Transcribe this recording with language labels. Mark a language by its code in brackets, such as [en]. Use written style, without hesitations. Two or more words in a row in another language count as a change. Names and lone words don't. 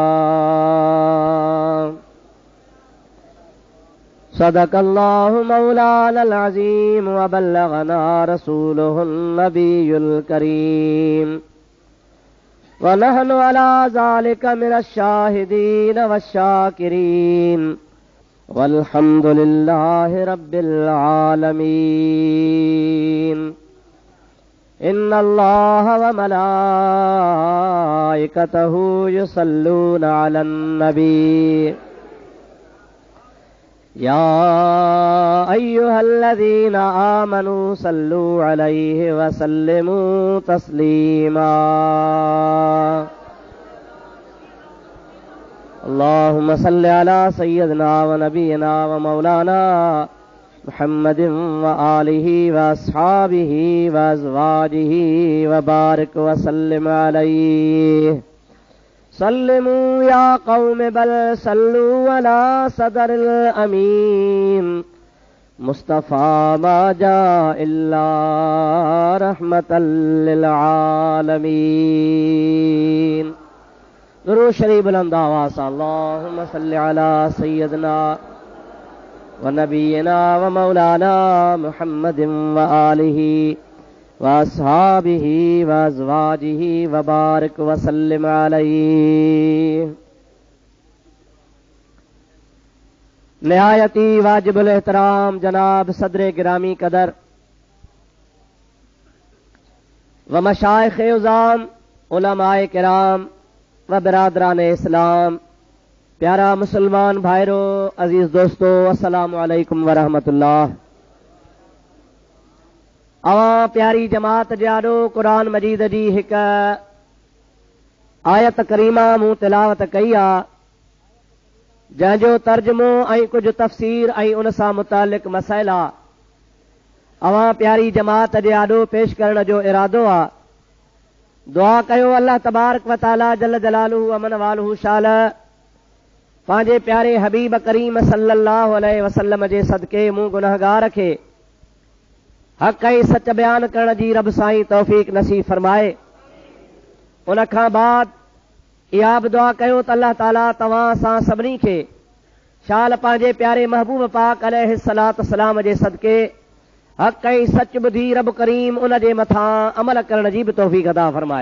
[ar] صدق الله مولانا العظيم وبلغنا رسوله النبي الكريم ونحن على ذلك من الشاهدين والشاكرين والحمد لله رب العالمين. إن الله وملائكته يصلون على النبي يا أيها الذين آمنوا صلوا عليه وسلموا تسليما. اللهم صل على سيدنا ونبينا ومولانا محمد وآله وأصحابه وأزواجه وبارك وسلم عليه. سلموا يا قوم بل صلوا على صدر الأمين مصطفى ما جاء إلا رحمة للعالمين. [ur] درود شریف بلند آواز سے [ar] اللهم صل على سيدنا ونبينا ومولانا محمد وآله وأصحابه وأزواجه وبارك وسلم عليه. [ur] نہایتی واجب الاحترام جناب صدر گرامی قدر و مشائخ عظام علمائے کرام و برادران اسلام، پیارا مسلمان بھائیوں، عزیز دوستوں, [ar] السلام عليكم ورحمة الله. [sd] अवां प्यारी जमात जाडो कुरान मजीद जी हिक आयत करीमा मूं तिलावत कई आ, जंहिंजो तर्जुमो ऐं कुछ तफ़सीर ऐं उन सां मुतालिक मसइला अवां प्यारी जमात जे आॾो पेश करण जो इरादो आ। दुआ कयो अल्लाह [ar] تبارك وتعالى جل جلاله عم نواله [sd] शाल पंहिंजे प्यारे हबीब करीम [ar] صلى الله عليه وسلم [sd] जे सदके मूं गुनहगार खे हक़ ऐं सच बयान करण जी रब साईं तौफ़ीक़ नसीब फरमाए। उन खां बाद इहा बि दुआ कयो त अल्लाह ताला तव्हां सां सभिनी खे शाल पंहिंजे प्यारे महबूब पाक [ar] عليه الصلاة والسلام [sd] जे सदके हक़ ऐं सच ॿुधी रब करीम उन जे मथां अमल करण जी बि तौफ़ीक़ अता फरमाए।